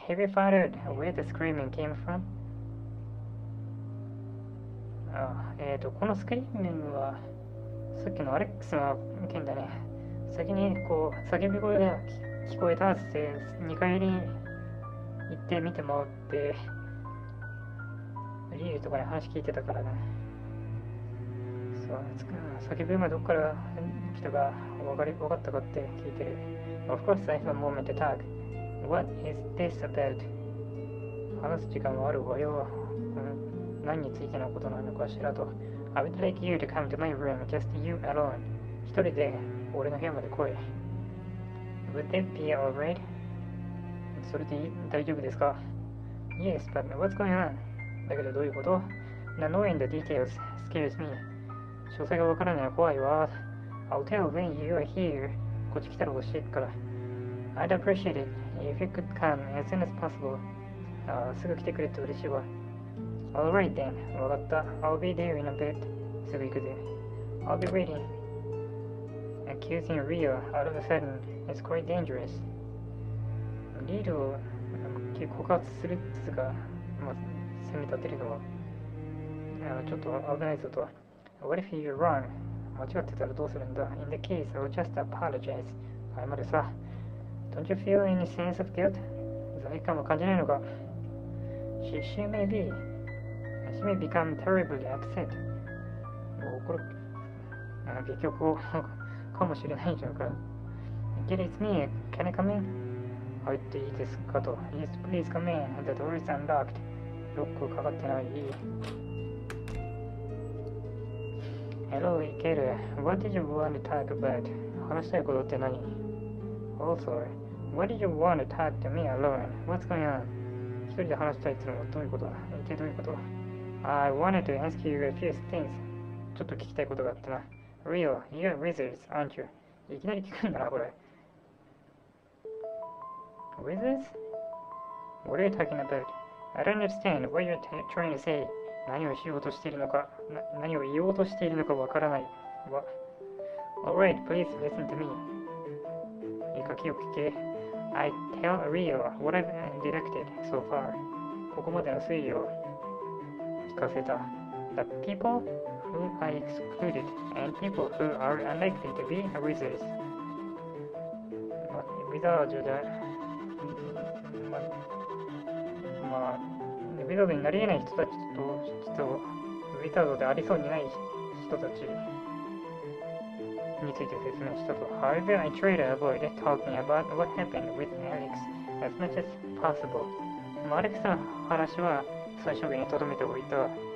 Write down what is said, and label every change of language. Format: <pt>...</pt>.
<en>Have you found out where the screaming came from?</en> <ja>このスクリーミングはさっきのアレックスの件だね。先に叫び声が聞こえたって2階に行ってみてもらって、リールとかに話聞いてたからね。そう、叫び声がどこから来たか分かったかって聞いてる。</ja> <en>Of course, I have a moment to talk.What is this about?</en> <ja>話す時間はあるわよ。何についてのことなのかしらと。</ja> <en>I would like you to come to my room, just you alone.</en> <ja>一人で俺の部屋まで来い。</ja> <en>Would that be alright?</en> <ja>それで大丈夫ですか？</ja> <en>Yes, but what's going on?</en> <ja>だけどどういうこと？</ja> <en>Not knowing the details scares me.</en> <ja>詳細がわからないのは怖いわ。</ja> <en>I'll tell when you are here.</en> <ja>こっち来たら教えるから。</ja> <en>I'd appreciate it.If you could come as soon as possible.</en> <ja>すぐ来てくれて嬉しいわ。</ja> <en>Alright then.</en> <ja>わかった。</ja> <en>I'll be there in a bit.</en> <ja>すぐ行くぜ。</ja> <en>I'll be waiting. Accusing Rio out of a sudden is quite dangerous.</en> <ja>リールを告発するっていうか、責め立てるのはちょっと危ないぞと。</ja> <en>What if you're wrong?</en> <ja>間違ってたらどうするんだ？</ja> <en>In the case, I'll just apologize.</en> <ja>謝るさ。</ja> <en>Don't you feel any sense of guilt?</en> <ja>罪悪感は感じないのか？</ja> <en>She may become terribly upset.</en> <ja>もうこれ、結局かもしれないじゃんか。</ja> <en>Get it's me. Can I come in?</en> <ja>入っていいですかと。</ja> <en>Yes, please come in. The door is unlocked.</en> <ja>ロックかかってない。</ja> <en>Hello, Ikeda. What did you want to talk about?</en> <ja>話したいことって何？</ja> <en>Also,What did you want to talk to me alone? What's going on?</en> <ja>一人で話したいってのはどういうことだ？一体どういうこと？</ja> <en>I wanted to ask you a few things.</en> <ja>ちょっと聞きたいことがあってな。</ja> <en>Real, you're wizards, aren't you?</en> <ja>いきなり聞くんだな、これ。</ja> <en>Wizards? What are you talking about? I don't understand what you're trying to say.</en> <ja>何をしようとしているのか、何を言おうとしているのかわからない。</ja> <en>Alright, please listen to me.</en> <ja>いいか気を聞け。</ja> <en>I tell Rio what I've deducted so far.</en> <ja>ここまでの推理を聞かせた。</ja> <en>The people who are excluded, and people who are unlikely to be wizards.</en> <ja>ウィザードじゃ、ウィザードになり得ない人たちとウィザードでありそうにない人たちについて説明したと。</ja> <en>However, I try to avoid talking about what happened with Alex as much as possible.</en> <ja>アレックスの話は最小限に留めておいた。</ja>